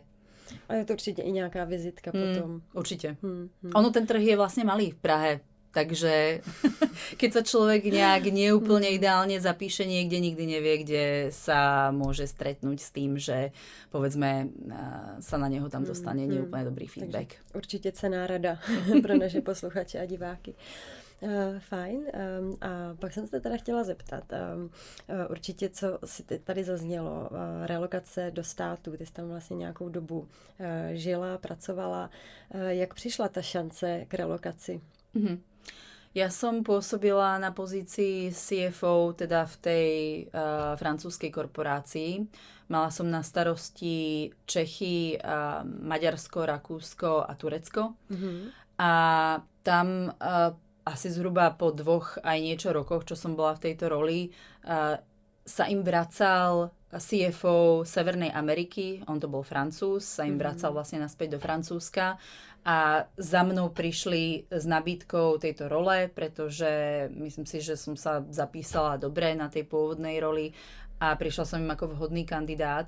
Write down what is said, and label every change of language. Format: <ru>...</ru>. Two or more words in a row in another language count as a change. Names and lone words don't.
<sk>A je to určite i nejaká vizitka potom. Určite. Ono, ten trh je vlastne malý v Prahe. Takže keď sa človek nejak neúplne ideálne zapíše niekde, nikdy nevie, kde sa môže stretnúť s tým, že povedzme sa na neho tam dostane neúplne dobrý feedback.</sk> <cs>Takže určite cenná rada pro naše posluchače a diváky. Fajn. A pak jsem se teda chtěla zeptat, určitě, co si tady zaznělo, relokace do státu, ty jsi tam vlastně nějakou dobu žila, pracovala. Jak přišla ta šance k relokaci?</cs> <sk>Ja som pôsobila na pozícii CFO, teda v tej francúzskej korporácii. Mala som na starosti Čechy, Maďarsko, Rakúsko a Turecko. A tam asi zhruba po 2 aj niečo rokoch, čo som bola v tejto roli, sa im vracal CFO Severnej Ameriky, on to bol Francúz, sa im vracal vlastne naspäť do Francúzska a za mnou prišli s nabídkou tejto role, pretože myslím si, že som sa zapísala dobre na tej pôvodnej roli a prišla som im ako vhodný kandidát.</sk>